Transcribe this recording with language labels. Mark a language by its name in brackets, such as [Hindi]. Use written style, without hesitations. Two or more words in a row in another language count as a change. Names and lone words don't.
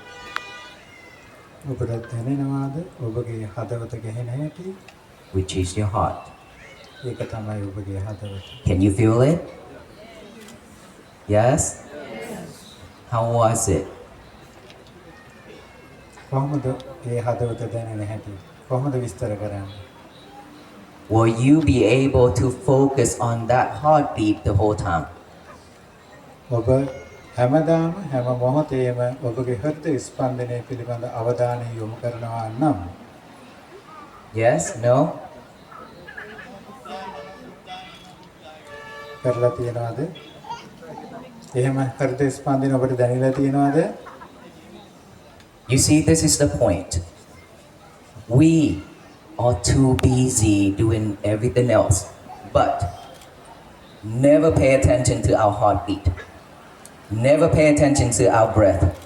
[Sinhala] ඔබට දැනෙනවාද ඔබගේ හදවත ගැහෙන හැටි? [English] Which is your heart. [Sinhala] ඒක තමයි ඔබගේ හදවත. [English] Can you feel it? Yes? How was it? [Sinhala] කොහොමද මේ හදවත දැනෙන හැටි? කොහොමද විස්තර කරන්නේ? [English] Will you be able to focus on that heartbeat the whole time? [Sinhala] ඔබ හැමදාම හැම මොහොතේම ඔබගේ හෘද ස්පන්දනය පිළිබඳ අවධානය යොමු කරනවා නම් [English] Yes? No? [Sinhala] කරලා තියනවාද? එහෙම හෘද ස්පන්දනය ඔබට දැනෙලා තියනවාද? [English] You see, this is the point. We are too busy doing everything else, but never pay attention to our heartbeat. Never pay attention to our breath.